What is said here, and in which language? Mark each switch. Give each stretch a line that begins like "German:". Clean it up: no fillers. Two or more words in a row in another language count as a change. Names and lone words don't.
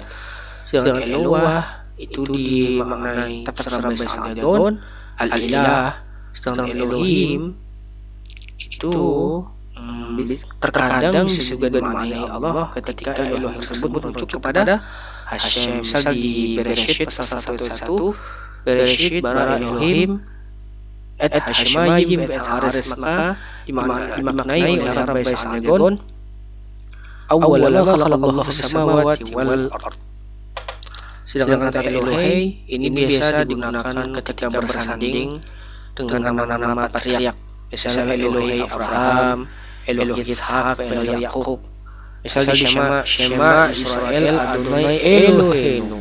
Indonesian: Sedangkan Eloah itu dimaknai tetap sama bahasa Jagon Al-Ilah. Sedangkan Elohim itu terkadang bisa juga dimaknai Allah ketika Elohim tersebut merujuk kepada Hashem. Misal di Bereshit pasal 1
Hebrew: בראשית ברא אלהים את השמים את הארץ,
Indonesian: maka dimaknai oleh Arab bahasa Jagon
Arabic: أولا خلق الله السماوات والأرض.
Indonesian: Sedangkan kata Elohei ini biasa digunakan ketika bersanding dengan nama-nama patriark. Misalnya Elohei Abraham, Elohei Ishak, Elohei Yakub. Misalnya
Hebrew: שמע ישראל אדוני אלוהינו.